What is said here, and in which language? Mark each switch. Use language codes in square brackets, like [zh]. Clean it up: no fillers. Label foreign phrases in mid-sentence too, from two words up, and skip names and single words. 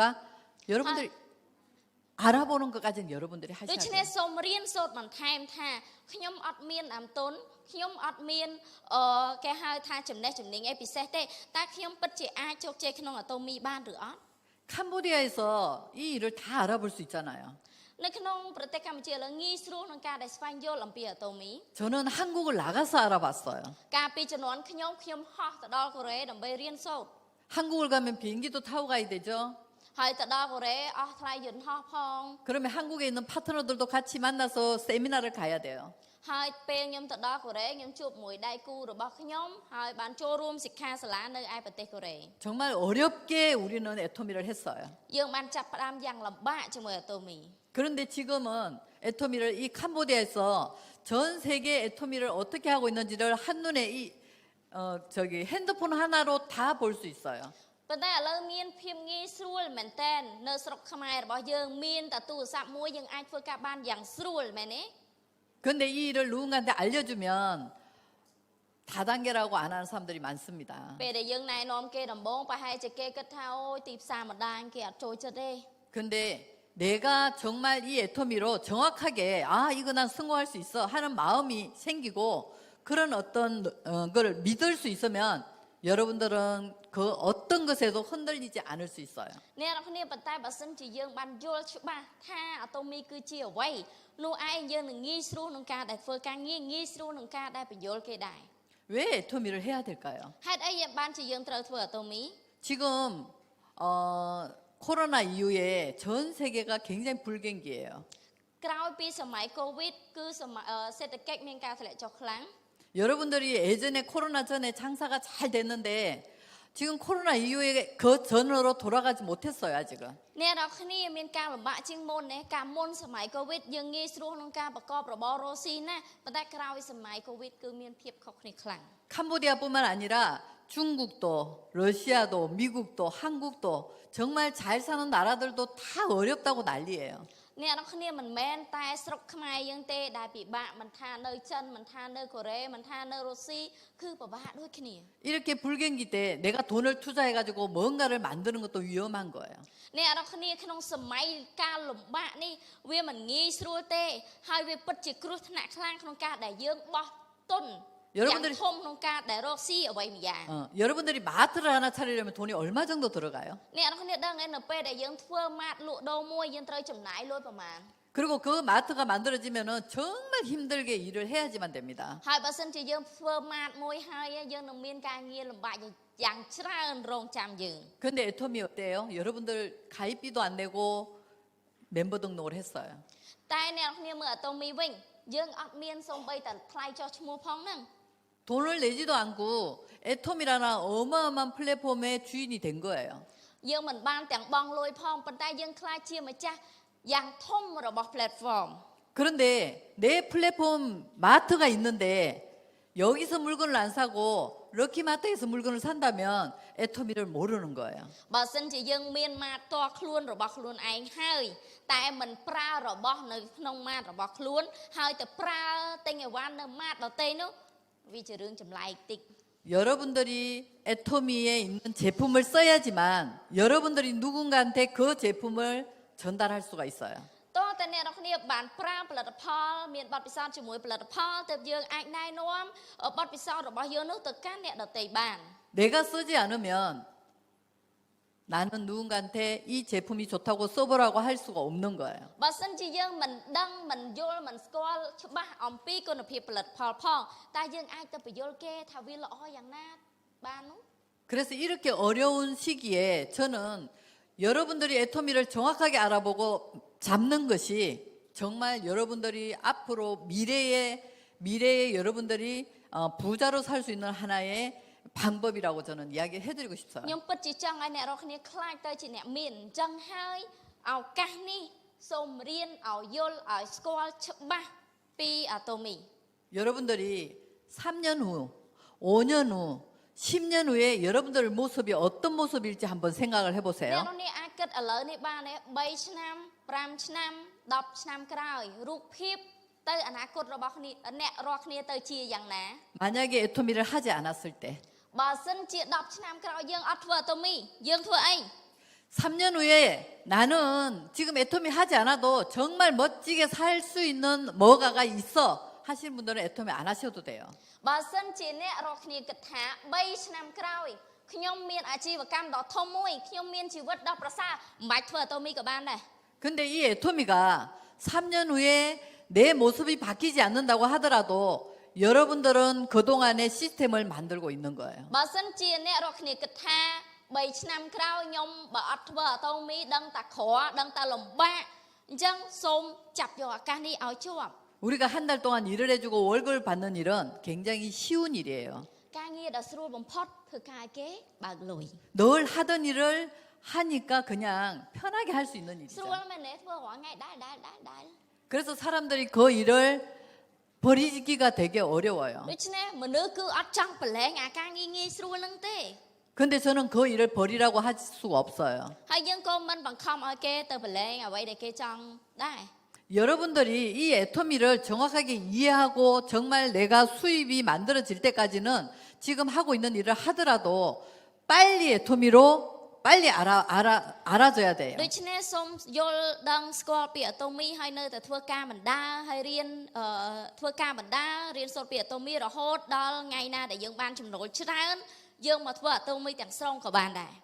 [ko] 여러분들이 알아보는 것까지는 여러분들이 [km] ដូ [ko] 하셔야 [km] ច្នេះ [ko] 돼요. [km] សូមរៀនសូត្របន្ថែមថាខ្ញុំអត់មានដើមទុនខ្ញុំអត់មានគេហៅថាចំណេះជំនាញអីពិសេសទេតែខ្ញុំពិតជាអាចជោគជ័យក្នុងអាតូមីបានឬអត់ [ko] 캄보디아에서 이 일을 다 알아볼 수 있잖아요. [km] នៅក្នុងប្រទេសកម្ពុជាឥឡូវងាយស្រួលក្នុងការដែលស្វែងយល់អំពីអាតូមី [ko] 저는 한국을 나가서 알아봤어요. [km] កាលពីជំនាន់ខ្ញុំហោះទៅដល់កូរ៉េដើម្បីរៀនសូត្រ [ko] 한국을 가면 비행기도 타고 가야 되죠. [km] ហើយទៅដល់កូរ៉េអស់ថ្លៃយន្តហោះផង [ko] 그러면 한국에 있는 파트너들도 같이 만나서 세미나를 가야 돼요. [km] ហើយពេលខ្ញុំទៅដល់កូរ៉េខ្ញុំជួបមួយដៃគូរបស់ខ្ញុំហើយបានចូលរួមសិក្ខាសាលានៅឯប្រទេសកូរ៉េ [ko] 정말 어렵게 우리는 애터미를 했어요. [km] យើងបានចាប់ផ្ដើមយ៉ាងលំបាកជាមួយអាតូមី [ko] 그런데 지금은 애터미를 이 캄보디아에서 전 세계 애터미를 어떻게 하고 있는지를 한눈에 저기 핸드폰 하나로 다 볼 수 있어요. [km] ប៉ុន្តែឥឡូវមានភាពងាយស្រួលមែនតើនៅស្រុកខ្មែររបស់យើងមានតែទូរស័ព្ទមួយយើងអាចធ្វើការបានយ៉ាងស្រួលមែនទេ [ko] 그런데 이 일을 누군가한테 알려주면 다단계라고 안 하는 사람들이 많습니다. [km] ពេលដែលយើងណែនាំគេដំបងប្រហែលជាគេគិតថាអូយទីផ្សារម្ដាយគេអត់ចូលចិត្តទេ [ko] 근데 내가 정말 이 애터미로 정확하게 아 이거 난 성공할 수 있어 하는 마음이 생기고 그런 어떤 거를 믿을 수 있으면 여러분들은 그 어떤 것에도 흔들리지 않을 수 있어요. [km] អ្នកនរគ្នាប៉ុន្តែបើសិនជាយើងបានយល់ច្បាស់ថាអាតូមីគឺជាអ្វីនោះឯងយើងនឹងងាយស្រួលក្នុងការដែលធ្វើការងារងាយស្រួលក្នុងការដែលបញ្យល់គេដែរ [ko] 왜 애터미를 해야 될까요? [km] ហេតុអីយើងបានជាយើងត្រូវធ្វើអាតូមី [ko] 지금 코로나 이후에 전 세계가 굉장히 불경기예요. [km] ក្រោយពីសម័យកូវីដគឺសេដ្ឋកិច្ចមានការធ្លាក់ចុះខ្លាំង [ko] 여러분들이 예전에 코로나 전에 장사가 잘 됐는데 지금 코로나 이후에 그 전으로 돌아가지 못했어요 아직은. [km] អ្នកនរគ្នាមានការលំបាកជាងមុនណាកាលមុនសម័យកូវីដយើងងាយស្រួលក្នុងការប្រកបរបររកស៊ីណាប៉ុន្តែក្រោយសម័យកូវីដគឺមានភាពខុសគ្នាខ្លាំង [ko] 캄보디아뿐만 아니라 중국도 러시아도 미국도 한국도 정말 잘 사는 나라들도 다 어렵다고 난리예요. [km] អ្នកនរគ្នាមិនមែនតែស្រុកខ្មែរយើងទេដែលពិបាកមិនថានៅចិនមិនថានៅកូរ៉េមិនថានៅរុស្ស៊ីគឺពិបាកដូចគ្នា [ko] 이렇게 불경기 때 내가 돈을 투자해가지고 뭔가를 만드는 것도 위험한 거예요. [km] អ្នកនរគ្នាក្នុងសម័យកាលលំបាកនេះវាមិនងាយស្រួលទេហើយវាពិតជាគ្រោះថ្នាក់ខ្លាំងក្នុងការដែលយើងបោះទុន [ko] 여러분들이 [km] យ៉ាងធំក្នុងការដែលរកស៊ីអ្វីម្យ៉ាង [ko] 여러분들이 마트를 하나 차리려면 돈이 얼마 정도 들어가요? [km] អ្នកនរគ្នាដឹងឯនៅពេលដែលយើងធ្វើម៉ាតលក់ដូរមួយយើងត្រូវចំណាយលុយប្រមាណ [ko] 그리고 그 마트가 만들어지면은 정말 힘들게 일을 해야지만 됩니다. [km] ហើយបើសិនជាយើងធ្វើម៉ាតមួយហើយយើងនឹងមានការងារលំបាកយ៉ាងច្រើនរងចាំយើង [ko] 근데 애터미 어때요? 여러분들 가입비도 안 내고 멤버 등록을 했어요. [km] តែអ្នកនរគ្នាមើលអាតូមីវិញយើងអត់មានសូម្បីតែថ្លៃចុះឈ្មោះផងហ្នឹង [ko] 돈을 내지도 않고 애터미라는 어마어마한 플랫폼의 주인이 된 거예요. [km] យើងមិនបានទាំងបង់លុយផងប៉ុន្តែយើងខ្លាចជាម្ចាស់យ៉ាងធំរបស់ platform [ko] 그런데 내 플랫폼 마트가 있는데 여기서 물건을 안 사고 럭키마트에서 물건을 산다면 애터미를 모르는 거예요. [km] បើសិនជាយើងមានម៉ាតតខ្លួនរបស់ខ្លួនឯងហើយតែមិនប្រើរបស់នៅក្នុងម៉ាតរបស់ខ្លួនហើយទៅប្រើទិញអីវ៉ាន់នៅម៉ាតដទៃនោះវាជារឿងចម្លែកតិច [ko] 여러분들이 애터미에 있는 제품을 써야지만 여러분들이 누군가한테 그 제품을 전달할 수가 있어요. [km] តោះតែអ្នកនរគ្នាបានប្រើផលិតផលមានបទពិសោធន៍ជាមួយផលិតផលទើបយើងអាចណែនាំបទពិសោធន៍របស់យើងនោះទៅកាន់អ្នកដទៃបាន [ko] 내가 쓰지 않으면 나는 누군가한테 이 제품이 좋다고 써보라고 할 수가 없는 거예요. [km] បើសិនជាយើងមិនដឹងមិនយល់មិនស្គាល់ច្បាស់អំពីគុណភាពផលិតផលផងតែយើងអាចទៅបញ្យល់គេថាវាល្អយ៉ាងណាបាននោះ [ko] 그래서 이렇게 어려운 시기에 저는 여러분들이 애터미를 정확하게 알아보고 잡는 것이 정말 여러분들이 앞으로 미래에 여러분들이 부자로 살 수 있는 하나의 방법이라고 저는 이야기해드리고 싶어요. [km] ខ្ញុំពិតជាចង់ឲ្យអ្នករាល់គ្នាខ្លាចទៅជាអ្នកមានអញ្ចឹងហើយឱកាសនេះសូមរៀនឲ្យយល់ឲ្យស្គាល់ច្បាស់ពីអាតូមី [ko] 여러분들이 3년 후, 5년 후, 10년 후에 여러분들의 모습이 어떤 모습일지 한번 생각을 [km] អ្នក [ko] 해보세요. [km] រាល់គ្នាអាចគិតឥឡូវនេះបានទេ3ឆ្នាំ5ឆ្នាំ10ឆ្នាំក្រោយរូបភាពទៅអនាគតរបស់គ្នាអ្នករាល់គ្នាទៅជាយ៉ាងណា [ko] 만약에 애토미를 하지 않았을 때 [km] បើសិនជា10ឆ្នាំក្រោយយើងអត់ធ្វើអាតូមីយើងធ្វើអី [ko] 3년 후에 나는 지금 애토미 하지 않아도 정말 멋지게 살 수 있는 뭐가가 있어 하시는 분들은 애토미 안 하셔도 돼요. [km] បើសិនជាអ្នករាល់គ្នាគិតថា3ឆ្នាំក្រោយខ្ញុំមានអាជីវកម្មដ៏ធំមួយខ្ញុំមានជីវិតដ៏ប្រសើរមិនបាច់ធ្វើអាតូមីក៏បានដែរ [ko] 근데 이 애토미가 3년 후에 내 모습이 바뀌지 않는다고 하더라도 여러분들은 그동안의 시스템을 만들고 있는 거예요. [km] បើសិនជាអ្នករាល់គ្នាគិតថា3ឆ្នាំក្រោយខ្ញុំបើអត់ធ្វើអាតូមីដឹងតែក្រដឹងតែលំបាកអញ្ចឹងសូមចាប់យកឱកាសនេះឲ្យជាប់ [ko] 우리가 한 달 동안 일을 해주고 월급을 받는 일은 굉장히 쉬운 일이에요. [km] ការងារដ៏ស្រួលបំផុតធ្វើការឲ្យគេបើកលុយ [ko] 늘 하던 일을 하니까 그냥 편하게 할 수 있는 [km] ស្រួល [ko] 일이죠. [km] មែនទេធ្វើរាល់ថ្ងៃដែរ [ko] 그래서 사람들이 그 일을 버리기가 되게 어려워요. [km] ដូច្នេះមនុស្សគឺអត់ចង់ប្រឡែងអាការងារងាយស្រួលហ្នឹងទេ [ko] 근데 저는 그 일을 버리라고 할 수가 없어요. [km] ហើយយើងក៏មិនបង្ខំឲ្យគេទៅប្រឡែងអ្វីដែលគេចង់ដែរ [ko] 여러분들이 이 애토미를 정확하게 이해하고 정말 내가 수입이 만들어질 때까지는 지금 하고 있는 일을 하더라도 빨리 애토미로 빨리 알아줘야 돼요. [km] ដូច្នេះសូមយល់ដឹងស្គាល់ពីអាតូមីហើយនៅតែធ្វើការបណ្ដាហើយរៀនធ្វើការបណ្ដារៀនសូត្រពីអាតូមីរហូតដល់ថ្ងៃណាដែលយើងបានចំណូលច្រើនយើងមកធ្វើអាតូមីទាំងស្រុងក៏បានដែរ